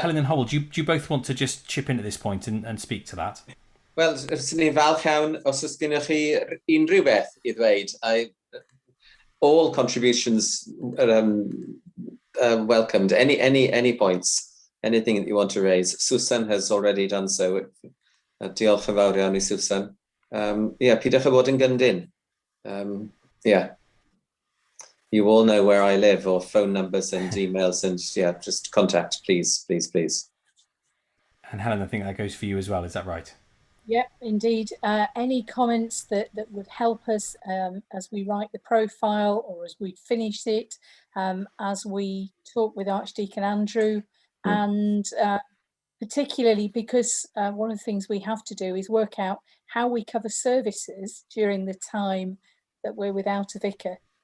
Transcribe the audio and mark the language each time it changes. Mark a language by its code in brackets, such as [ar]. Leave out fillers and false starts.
[en] Helen and Howell, do you both want to just chip in at this point and speak to that? [cy] Wel, sy'n ni'n falch iawn os oes gennych chi unrhyw beth i ddweud. [en] All contributions are welcomed. Any points, anything that you want to raise. Susan has already done so. [cy] Diolch yn fawr iawn i Susan. Pidwch â bod yn gyndyn. [en] You all know where I live, or phone numbers and emails, and yeah, just contact, please, please, please. And Helen, I think that goes for you as well. Is that right? Yep, indeed. Any comments that would help us as we write the profile or as we finish it, as we talk with Archdeacon Andrew, and particularly because one of the things we have to do is work out how we cover services during the time that we're without a vicar.